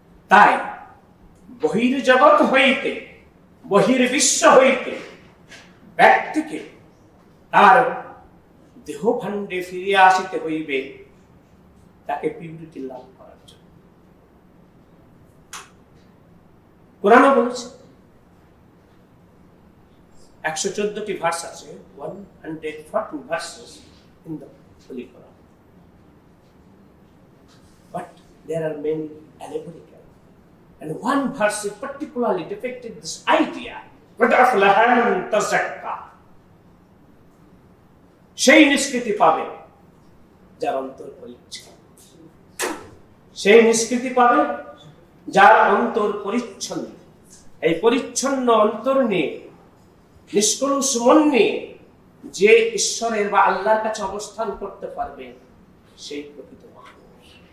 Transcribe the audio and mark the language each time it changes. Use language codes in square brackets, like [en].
[bn] তাই বহির্জগৎ হইতে, বহির্বিশ্ব হইতে ব্যক্তিকে তার দেহ ভাণ্ডে ফিরে আসিতে হইবে, তাকে পিউরিটি লাভ করার জন্য। কোরআনও বলেছে, 114টি ভার্স আছে, [en] 140 verses in the Holy Quran. But there are many allegorical. And one verse particularly depicted this idea. [ar] قَدْ أَفْلَحَ مَنْ تَزَكَّى. [bn] সেই নিষ্কৃতি পাবে যার অন্তর পরিচ্ছন্ন। সেই নিষ্কৃতি পাবে যার অন্তর পরিচ্ছন্ন। এই পরিচ্ছন্ন অন্তর নিয়ে, নিষ্কলুষ মন নিয়ে যে ঈশ্বরের বা আল্লাহর কাছে অবস্থান করতে পারবে, সেই প্রকৃত মানুষ।